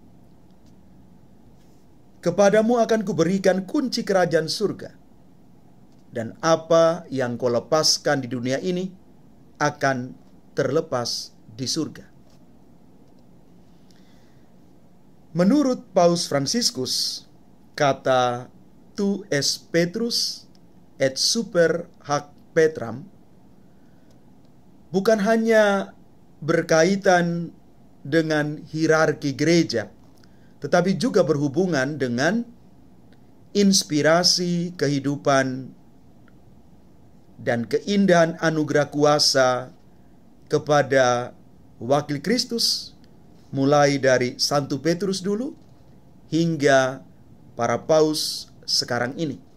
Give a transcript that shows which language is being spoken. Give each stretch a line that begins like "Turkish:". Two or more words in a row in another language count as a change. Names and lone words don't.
Indonesian: Kepadamu akan kuberikan kunci kerajaan surga, dan apa yang kau lepaskan di dunia ini akan terlepas di surga." Menurut Paus Fransiskus, kata
Latin: "tu es Petrus et super hac
Indonesian: Petram" bukan hanya berkaitan dengan hierarki gereja, tetapi juga berhubungan dengan inspirasi kehidupan dan keindahan anugerah kuasa kepada wakil Kristus, mulai dari Santo Petrus dulu hingga para paus sekarang ini.